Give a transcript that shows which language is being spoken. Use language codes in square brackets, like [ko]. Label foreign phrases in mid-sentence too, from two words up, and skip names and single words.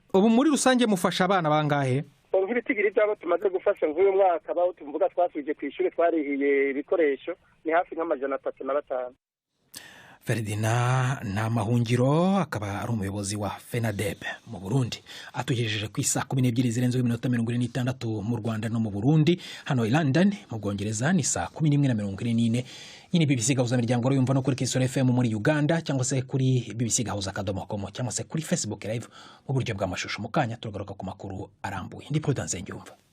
[rn] Ubu muri rusange mufasha abana bangahe? Nk'ibitigiri byabo tumaze gufasha nk'uyu mwaka baho tuvuga twasubije kw'ishure twarihiye ibikoresho ni hafi nk'amajana 35. [rw] Ferdinand Namahungiro akaba ari umuyobozi wa FENADEB mu Burundi, atugejeje ku isa 12:46 mu Rwanda no mu Burundi. Hano i London mu Bwongereza ni saa 11:44. Iyi ni BBC Gahuzamiryango yumva no kuri Kisoro FM muri Uganda, cyangwa se kuri bbc.gahuza.com, cyangwa se kuri Facebook live mu buryo bw'amashusho. Mu kanya turagaruka ku makuru arambuye. Ndi Prudence Ngiyumva.